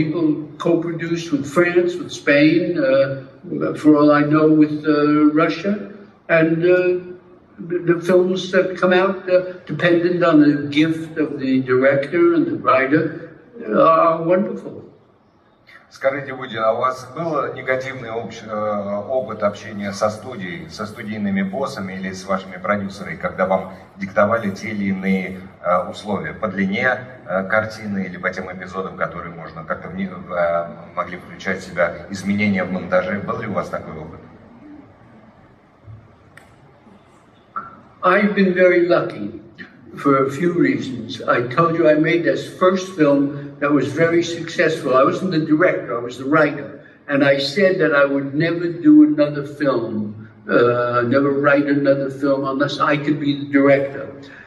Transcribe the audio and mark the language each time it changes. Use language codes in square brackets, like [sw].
[en] People co-produce with France, with Spain, for all I know with Russia, and the films that come out, dependent on the gift of the director and the writer, are wonderful. [ru] Скажите, Вуди, а у вас был негативный опыт общения со студией, со студийными боссами или с вашими продюсерами, когда вам диктовали те или иные условия по длине картины или по тем эпизодам, которые можно как-то могли включать в себя изменения в монтаже? Был ли у вас такой опыт? [en] I've been very lucky for a few reasons. I told you I made this first film that was very successful. I wasn't the director, I was the writer. And I said that I would never do another film, never write another film unless I could be the director.